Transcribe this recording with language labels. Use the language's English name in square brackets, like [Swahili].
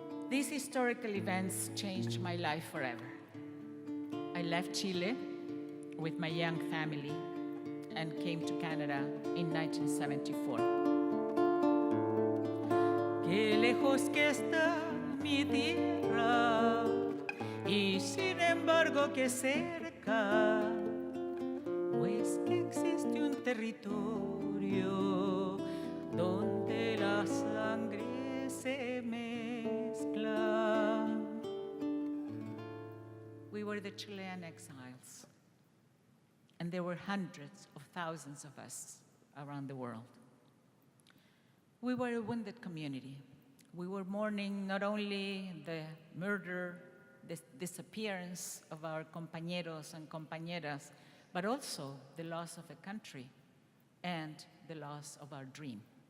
[English] These historical events changed my life forever. I left Chile with my young family and came to Canada in 1974. [Spanish] Qué lejos que está mi tierra, y sin embargo que cerca, pues existe un territorio donde la sangre se mezcla. [English] We were the Chilean exiles, and there were hundreds of thousands of us around the world. We were a wounded community. We were mourning not only the murder, the disappearance of our [Spanish] compañeros [English] and [Spanish] compañeras, [English] but also the loss of a country and the loss of our dream.